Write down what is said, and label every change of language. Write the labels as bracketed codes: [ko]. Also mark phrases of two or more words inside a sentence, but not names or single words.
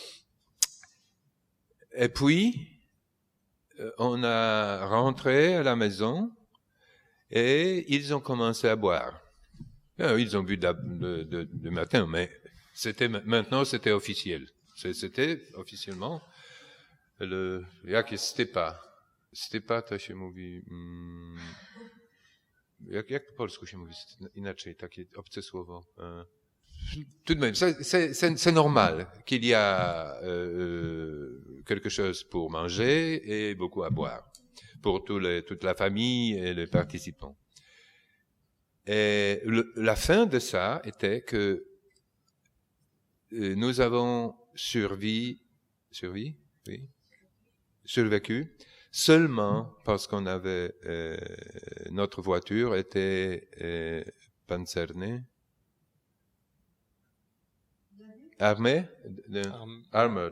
[fr] Et puis, on a rentré à la maison et ils ont commencé à boire. Ils ont bu du matin, mais maintenant c'était officiel. C'était officiellement Stepa [pl] to się mówi... Jak po polsku się mówi inaczej, takie obce słowo? [fr] Tout de même, c'est normal qu'il y a quelque chose pour manger et beaucoup à boire pour toute la famille et les participants. Et la fin de ça était que nous avons survécu seulement parce qu'on avait notre voiture était pancernée, armée, armored.